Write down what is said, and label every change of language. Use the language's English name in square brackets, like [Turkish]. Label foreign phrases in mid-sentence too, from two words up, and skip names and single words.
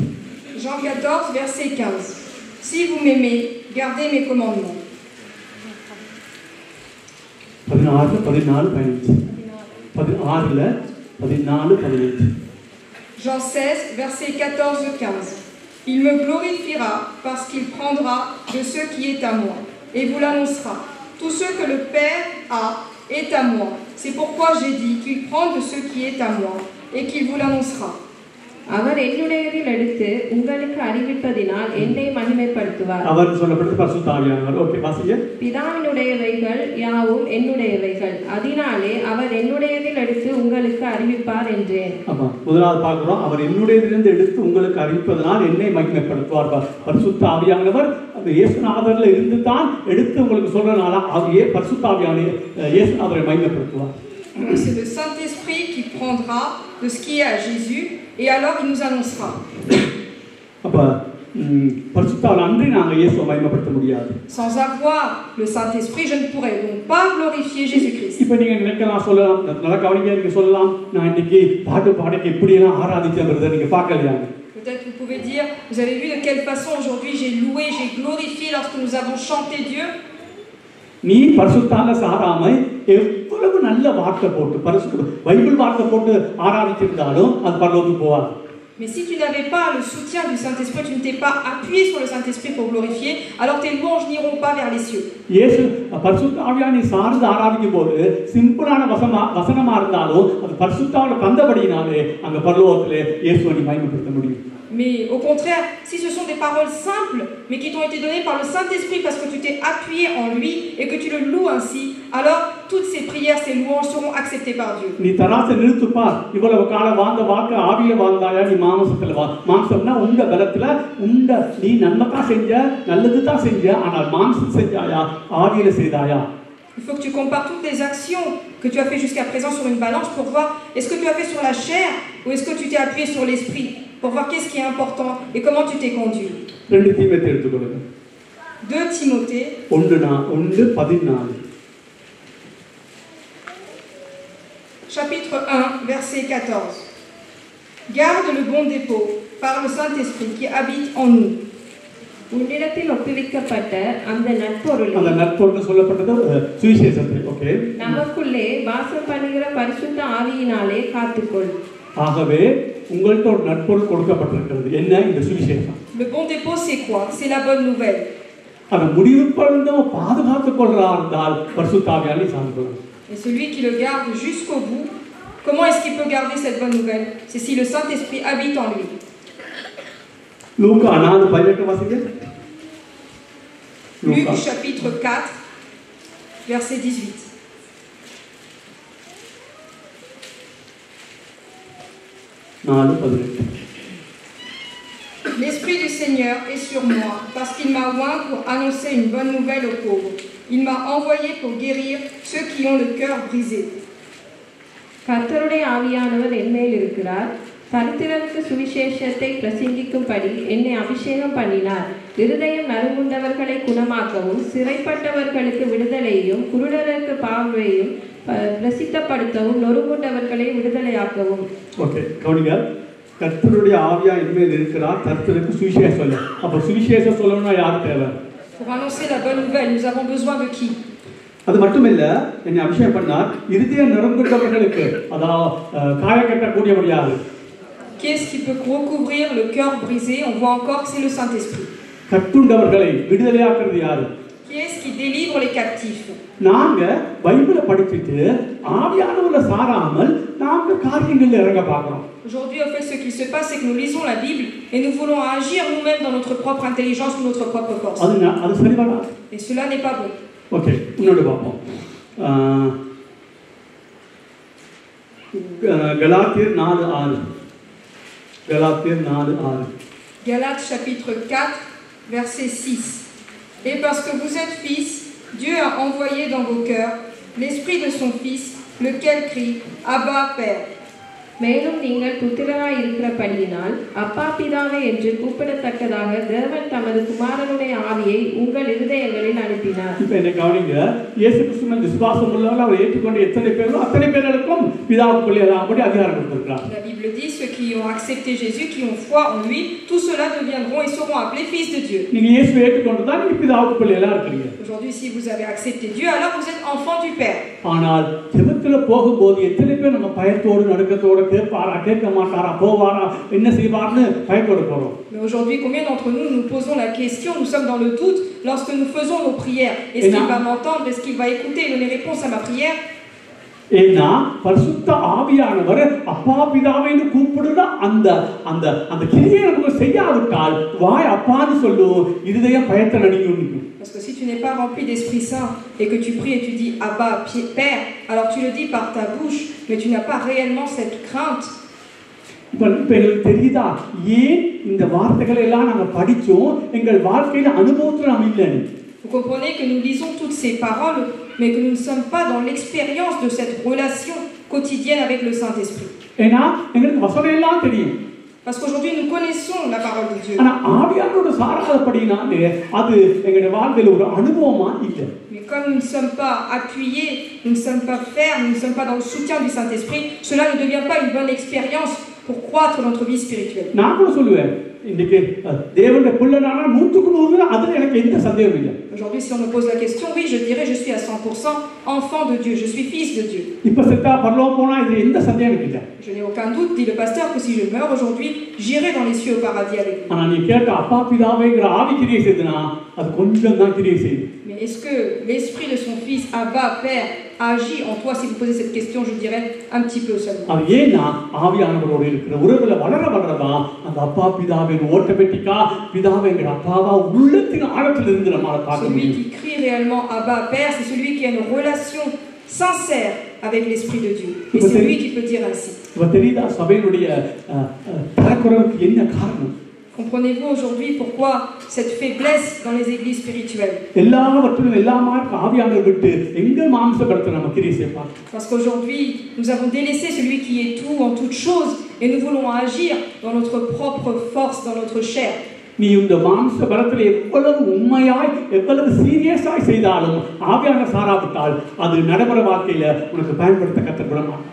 [French] Jean 14 verset 15. Si vous m'aimez, gardez mes commandements. 16:14-15. 16:14-15. Jean 16 verset 14-15. Il me glorifiera parce qu'il prendra de ce qui est à moi et vous l'annoncera. Tout ce que le Père a est à moi. C'est pourquoi j'ai dit qu'il prend de ce qui est à moi et qu'il vous l'annoncera. [Tamil] அவர் என்னுடையதில் எடுத்து உங்களுக்கு அறிவிப்பதினால் என்னை மகிமைப்படுத்துவார். அவர் சொல்லப்பட்ட பரிசுத்த ஆவியானவர். ஓகே, வாசிங்க. பிதாவினுடையவைகள் யாவும் என்னுடையவைகள், அதனாலே அவர் என்னுடையதில் எடுத்து உங்களுக்கு அறிவிப்பார் என்றேன். ஆமா, முதலாவது பார்க்கிறோம், அவர் என்னுடையதிலிருந்து எடுத்து உங்களுக்கு அறிவிப்பதனால் என்னை மகிமைப்படுத்துவார். பரிசுத்த ஆவியானவர் அந்த இயேசுநாதர்ல இருந்து தான் எடுத்து உங்களுக்கு சொல்றதுனால அவரே பரிசுத்த ஆவியானவர் இயேசுநாதரை மகிமைப்படுத்துவார். [French] C'est le Saint-Esprit qui prendra de ce qui est à Jésus et alors il nous annoncera. Sans avoir le Saint-Esprit, je ne pourrais donc pas glorifier Jésus-Christ. Peut-être vous pouvez dire, vous avez vu de quelle façon aujourd'hui j'ai loué, j'ai glorifié lorsque nous avons chanté Dieu. [Tamil] நீ பரிசுத்தால சாராம எவ்வளவு நல்ல வார்த்தை போட்டு பைபிள் வார்த்தை போட்டு ஆராதிச்சிருந்தாலும் அது பரலோகத்துக்கு போகாது. [French] Mais si tu n'avais pas le soutien du Saint-Esprit, tu ne t'es pas appuyé sur le Saint-Esprit pour glorifier, alors tes louanges n'iront pas vers les cieux. [Tamil] இயேசு பரிசுத்த ஆவியானவரை சார்ந்து ஆராதிக்கும் போது சிம்பிளான வசனமா இருந்தாலும் அது பரிசுத்தாவில தந்தபடியினாலே அங்க பரலோகத்திலே இயேசுவை மகிமைப்படுத்த முடியும். [French] Mais au contraire, si ce sont des paroles simples, mais qui t'ont été données par le Saint-Esprit parce que tu t'es appuyé en lui et que tu le loues ainsi, alors toutes ces prières, ces louanges seront acceptées par Dieu. [Tamil] நீ தராசை நிறுத்துப்பா, இவ்வளவு காலம் வாழ்ந்த வாழ்க்கை ஆவியில வாழ்ந்தாயா, நீ மாம்சத்துல மாம்சம்னா உங்க பலத்துல நீ நன்மைதான் செஞ்ச, நல்லதுதான் செஞ்ச, ஆனால் மாம்சம் செஞ்சாயா, ஆவியில செய்தாயா? [French] Il faut que tu compares toutes les actions que tu as fait jusqu'à présent sur une balance pour voir est-ce que tu as fait sur la chair ou est-ce que tu t'es appuyé sur l'esprit, pour voir qu'est-ce qui est important et comment tu t'es conduit. [Tamil] 2 Timothée எடுத்துக்கொள்ளுங்க. [French] 2 Timothée 1:14. Chapitre 1 verset 14. Garde le bon dépôt par le Saint-Esprit qui habite en nous. [Tamil] உன்னிடத்தில் ஒப்புவிக்கப்பட்ட அந்த நற்பொருளை, அந்த நற்பொருள் சொல்லப்பட்டது சுவிசேஷத்தில். ஓகே, நமக்குள்ளே வாசம் பண்ணுகிற பரிசுத்த ஆவியினாலே காத்துக்கொள். ஆகவே உங்கள்ட்ட ஒரு நற்பொருள் கொடுக்கப்பட்டிருக்கிறது. என்ன? இந்த சுவிசேஷம். [French] Le bon dépôt c'est quoi? C'est la bonne nouvelle. [Tamil] அதை முடிவு பர்யந்தம் பாதுகாத்துக் கொள்றா இருந்தால் பரிசுத்த ஆவியானவரை சார்ந்து கொள்ளணும். [French] Et celui qui le garde jusqu'au bout, Comment est-ce qu'il peut garder cette bonne nouvelle? C'est si le Saint-Esprit habite en lui. [Tamil] லூக்கா 4:18 வாசிங்க. [French] Luc [Tamil] லூக்கா [French] chapitre 4, verset 18. 4:18. L'Esprit du Seigneur est sur moi, parce qu'il m'a oint pour annoncer une bonne nouvelle aux pauvres. Il m'a envoyé pour guérir ceux qui ont le cœur brisé. [Tamil] கர்த்தருடைய ஆவியானவர் என்மேல் இருக்கிறார். தரித்திரருக்கு சுவிசேஷத்தை பிரசங்கிக்கும்படி என்னை அபிஷேகம் பண்ணினார். இருதயம் நறுங்குண்டவர்களை குணமாக்கவும், சிறைப்பட்டவர்களுக்கு விடுதலையையும், குருடருக்கு பார்வையையும் பிரசித்தப்படுத்தவும், நொறுங்குண்டவர்களை விடுதலையாக்கவும். ஓகே, கவனிங்க. கர்த்தருடைய ஆவியா என்மேல் இருக்கிறார், கர்த்தருக்கு சுவிசேஷம் சொல்ல. அப்ப சுவிசேஷம் சொல்லணும்னா யார் தேவை? [French] Pour annoncer la bonne nouvelle, nous avons besoin de qui? [Tamil] அது மட்டுமில்ல, என்னை அபிஷேகம் பண்ணார் இருதயம் நறுங்குண்டவர்களுக்கு, அதாவது காயம் கட்டக்கூடியவர் யாரு? [French] Qui est-ce qui peut recouvrir le cœur brisé? On voit encore que c'est le Saint-Esprit. [Tamil] கட்டுண்டவர்களை விடுதலையாக்குறது யாரு? [French] Qui est-ce qui délivre les captifs? [Tamil] நாங்க பைபிளை படிச்சுட்டு ஆவியானவரை சாராமல் நாங்க காரியங்கள்ல இறங்க பார்க்கிறோம். [French] Aujourd'hui, en fait, ce qui se passe, c'est que nous lisons la Bible et nous voulons agir nous-mêmes dans notre propre intelligence ou notre propre force. [Tamil] அது சரி வராது. [French] Et cela n'est pas bon. [Tamil] ஓகே, இன்னொரு பார்ப்போம். கலாத்தியர் 4:6. கலாத்தியர் 4:6. [French] Galates chapitre 4, verset 6. Et parce que vous êtes fils, Dieu a envoyé dans vos cœurs l'esprit de son Fils, lequel crie Abba, Père. [Tamil] மேலும் நீங்கள் புத்திரராய் இருக்கிறபடியினால் அப்பா பிதாவே என்று கூப்பிடத்தக்கதாக தேவன் தமது குமாரனுடைய ஆவியை உங்கள் இருதயங்களில் அனுப்பினார். இப்ப என்ன கவனிங்க, இயேசு கிறிஸ்துவின் விசுவாசம் உள்ளவர்கள் அவர் ஏற்றுக்கொண்ட எத்தனை பேரும் அத்தனை பேர்களுக்கும் பிதாவுக்குள்ளே அப்படி அதிகாரம் கொடுத்திருக்கிறார். [French] La Bible dit ceux qui ont accepté Jésus, qui ont foi en lui, tous ceux-là deviendront et seront appelés fils de Dieu. [Tamil] நீங்க இயேசுவை ஏற்றுக்கொண்டதா நீங்க பிதாவுக்குள்ளே எல்லாம் இருக்கீங்க. [French] Aujourd'hui, si vous avez accepté Dieu, alors vous êtes enfant du Père. [Tamil] ஆனால் ஜெபத்துல போகும்போது எத்தனை பேர் நம்ம பயத்தோடு நடுக்கத்தோடு கேட்பாரா கேட்க மாட்டாரா போவாரா என்ன செய்வார்னு பயத்தோடு போறோம். [French] Mais aujourd'hui, combien d'entre nous nous posons la question, nous sommes dans le doute lorsque nous faisons nos prières. Est-ce qu'il va m'entendre? Est-ce qu'il va écouter et donner réponse à ma prière? [Tamil] ஏன்னா பரிசுத்த ஆவியானவர் அப்பா பிதாவைன்னு கூப்பிடுற அந்த அந்த அந்த கிரியை நமக்கு செய்யாவிட்டால் வாய் அப்பான்னு சொல்லும், இருதயம் பயத்தை நடுங்கும். [French] Parce que si tu n'es pas rempli d'Esprit Saint et que tu pries et tu dis Abba, Père, alors tu le dis par ta bouche, mais tu n'as pas réellement cette crainte. [Tamil] இப்ப எங்களுக்கு தெரியுதா ஏன் இந்த வார்த்தைகளை எல்லாம் நாங்க படிச்சோம், எங்கள் வாழ்க்கையில அனுபவத்துல நாம் இல்லைன்னு? [French] Vous comprenez que nous lisons toutes ces paroles, mais que nous ne sommes pas dans l'expérience de cette relation quotidienne avec le Saint-Esprit. [Tamil] ஏன்னா எங்களுக்கு வசனம் எல்லாம் தெரியும். [French] Parce qu'aujourd'hui, nous connaissons la parole de Dieu. [Tamil] ஆனா ஆவியானவரோட சாராதபடினாலே அது எங்களுடைய வாழ்க்கையில ஒரு அனுபவமா இல்லை. [French] Mais comme nous ne sommes pas appuyés, nous ne sommes pas fermes, nous ne sommes pas dans le soutien du Saint-Esprit, cela ne devient pas une bonne expérience pour croître dans notre vie spirituelle. [Tamil] நான் கூட சொல்லுவேன், இன்னைக்கு தேவனுடைய பிள்ளைனால 100% அதுல எனக்கு எந்த சந்தேகமும் இல்லை. [French] Aujourd'hui, si on me pose la question, oui, je dirais je suis à 100% enfant de Dieu, je suis fils de Dieu. [Tamil] இப்ப செத்தா பரலோகம் போனா இது எந்த சந்தேகமும் இல்லை. [French] Je n'ai aucun doute, dit le pasteur, que si je meurs aujourd'hui, j'irai dans les cieux au paradis avec lui. [Tamil] ஆனா நீ கேட்ட அப்பா பிதாவேங்கிற ஆவி கிரியை செய்துனா அது கொஞ்சம் தான் கிரியை செய்யுது. [French] Mais est-ce que l'esprit de son fils, Abba, Père, agit en toi? Si vous posez cette question, je dirais un petit peu seulement. [Tamil] அது ஏன்னா ஆவியானவரோடு இருக்கிற உறவுல வளரவா அந்த அப்பா பிதாவின் ஓட்டோமேட்டிக்கா பிதாவேங்கிற அப்பாவா உள்ளத்தின் ஆழத்தில் இருந்து நம்மால பார்க்க [French] Celui [Tamil] முடியும். [French] qui crie réellement Abba, Père, c'est celui qui a une relation sincère avec l'Esprit de Dieu. Et c'est lui qui peut dire ainsi. [Tamil] இப்ப தெரியுதா சபையினுடைய தரக்குறைவுக்கு என்ன காரணம்? [French] Comprenez-vous aujourd'hui pourquoi cette faiblesse dans les églises spirituelles? [Tamil] எல்லாவற்றிலும் எல்லாமாய் ஆவியானவர் விட்டு எங்க மாம்சபலத்தை நம்ம கிரியை செய்யலாம். [French] Parce qu'aujourd'hui, nous avons délaissé celui qui est tout en toutes choses et nous voulons agir dans notre propre force, dans notre chair. [Tamil] நீ இந்த மாம்சபலத்தில் எவ்வளவு உண்மையாய் எவ்வளவு சீரியஸாய் செய்தாலும் ஆவியானவர் சாராவிட்டால் அது நடைமுறை வாழ்க்கையில உனக்கு பயன்படுத்த கற்றுக்கொள்ள மாட்டான்.